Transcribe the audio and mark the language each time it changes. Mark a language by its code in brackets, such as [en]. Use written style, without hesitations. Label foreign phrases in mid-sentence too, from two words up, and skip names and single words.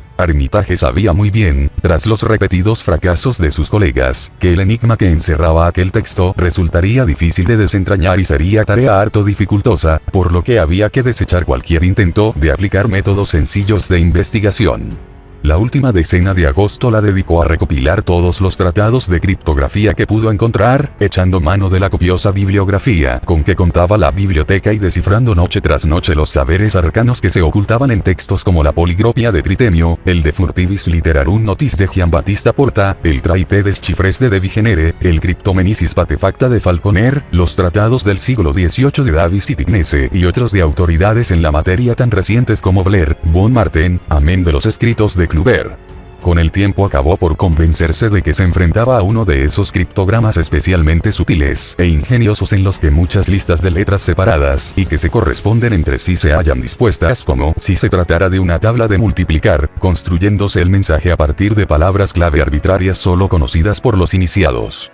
[es] Armitage sabía muy bien, tras los repetidos fracasos de sus colegas, que el enigma que encerraba aquel texto resultaría difícil de desentrañar y sería tarea harto dificultosa, por lo que había que desechar cualquier intento de aplicar métodos sencillos de investigación. La última decena de agosto la dedicó a recopilar todos los tratados de criptografía que pudo encontrar, echando mano de la copiosa bibliografía con que contaba la biblioteca y descifrando noche tras noche los saberes arcanos que se ocultaban en textos como la Poligropia de Tritemio, el De Furtivis Literarum Notis de Giambattista Porta, el Traité des Chiffres de Vigenere, el Cryptomenicis Patefacta de Falconer, los tratados del siglo XVIII de Davis y Tignese y otros de autoridades en la materia tan recientes como Blair, von Marten, amén de los escritos de Kluber. Con el tiempo acabó por convencerse de que se enfrentaba a uno de esos criptogramas especialmente sutiles e ingeniosos en los que muchas listas de letras separadas y que se corresponden entre sí se hallan dispuestas como si se tratara de una tabla de multiplicar, construyéndose el mensaje a partir de palabras clave arbitrarias solo conocidas por los iniciados.